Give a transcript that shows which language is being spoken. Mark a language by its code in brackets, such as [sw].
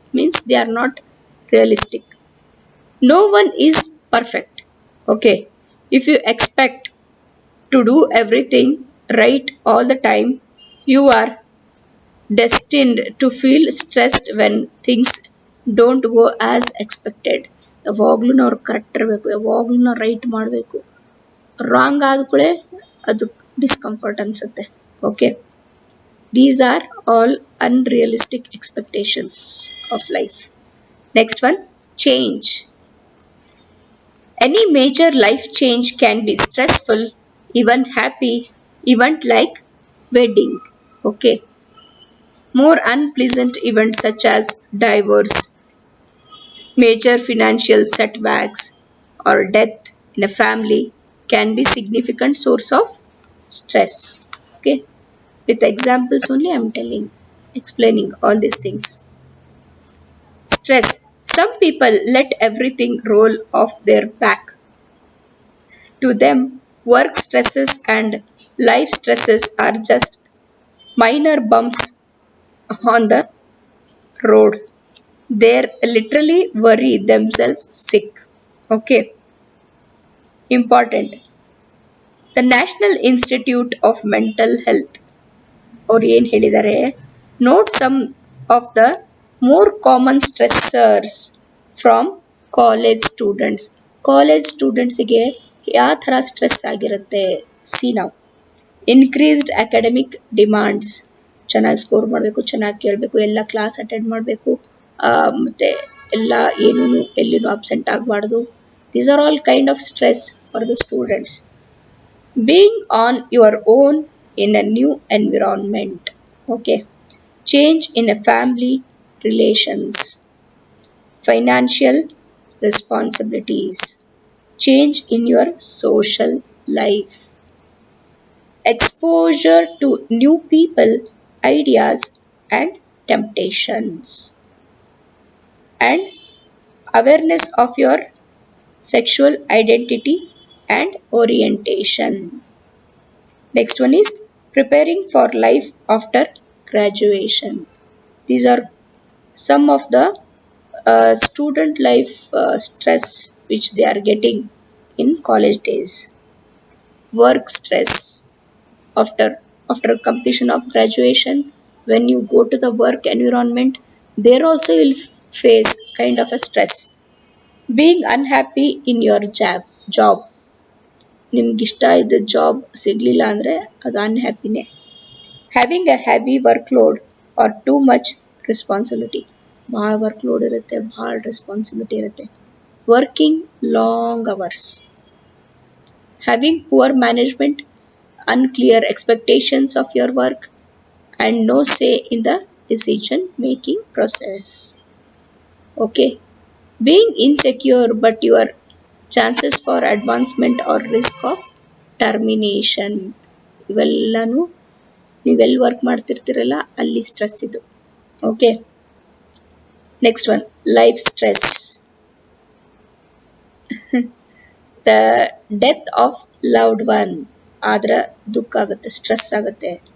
[en] Means they are not realistic. No one is perfect. Okay. If you expect to do everything right all the time, you are destined to feel stressed when things don't go as expected. [kn] ಯಾವಾಗಲೂ ನಾವು correct ಇರಬೇಕು, ಯಾವಾಗಲೂ ನಾವು right ಮಾಡಬೇಕು. Wrong ಆದ ಕೂಡಲೇ ಅದು discomfort ಅನಿಸುತ್ತೆ. [en] Okay, these are all unrealistic expectations of life. Next one, change. Any major life change can be stressful, even happy event like wedding. Okay, more unpleasant events such as divorce, major financial setbacks, or death in a family can be significant source of stress. Okay, with examples only I'm explaining all these things. Stress. Some people let everything roll off their back. To them, work stresses and life stresses are just minor bumps on the road. They literally worry themselves sick. Okay, important. The National Institute of Mental Health [kn] ಅವ್ರು ಏನು ಹೇಳಿದ್ದಾರೆ, [en] note some of the more common stressors from college ಸ್ಟೂಡೆಂಟ್ಸಿಗೆ [kn] ಯಾವ ಥರ stress ಆಗಿರುತ್ತೆ. C ನಾವು increased academic demands, ಚೆನ್ನಾಗಿ score ಮಾಡಬೇಕು, ಚೆನ್ನಾಗಿ ಕೇಳಬೇಕು, ಎಲ್ಲ ಕ್ಲಾಸ್ ಅಟೆಂಡ್ ಮಾಡಬೇಕು, ಮತ್ತು ಎಲ್ಲ ಏನೂ ಎಲ್ಲಿನೂ ಅಬ್ಸೆಂಟ್ ಆಗಬಾರ್ದು. [en] These are all kind of stress for the students. Being on your own in a new environment, okay, change in a family relations, financial responsibilities, change in your social life, exposure to new people, ideas and temptations, and awareness of your sexual identity and orientation. Next one is preparing for life after graduation. These are some of the student life stress which they are getting in college days. Work stress after completion of graduation, when you go to the work environment, there also you will face kind of a stress. Being unhappy in your job, [kn] ನಿಮ್ಗೆ ಇಷ್ಟ ಇದ್ದ job ಸಿಗಲಿಲ್ಲ ಅಂದರೆ ಅದು ಅನ್ಹ್ಯಾಪಿನೇ. [en] having a heavy workload or too much responsibility, [kn] ಭಾಳ workload ಇರುತ್ತೆ, ಭಾಳ responsibility ಇರುತ್ತೆ. [en] Working long hours, having poor management, unclear expectations of your work, and no say in the decision making process. Okay, being insecure but your chances for advancement or risk of termination. [kn] ಇವೆಲ್ಲನೂ ನೀವೆಲ್ಲಿ work ಮಾಡ್ತಿರ್ತೀರಲ್ಲ ಅಲ್ಲಿ stress ಇದು. [en] Okay, next one life stress. The death of loved one [kn] ಆದ್ರೆ ದುಃಖ ಆಗುತ್ತೆ, stress ಆಗುತ್ತೆ.